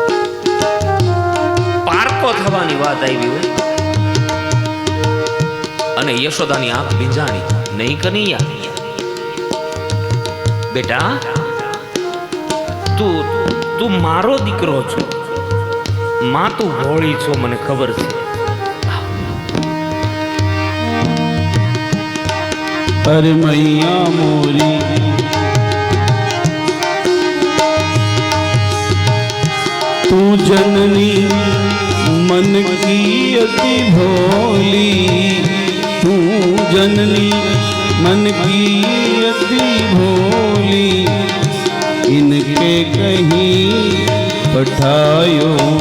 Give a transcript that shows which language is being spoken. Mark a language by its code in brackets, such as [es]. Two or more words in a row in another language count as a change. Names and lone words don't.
[gu] પારકો થવાની વાત આવી હોય. અને યશોદાની આંખ ભીંજાણી. નહીં કનૈયા, બેટા તું મારો દીકરો છો, માં તું ભોળી છો, મને ખબર છે. [hi] अरे मैया मोरी तू जननी मन की अति भोली, तू जननी मन की अति भोली, इनके कहीं पठायो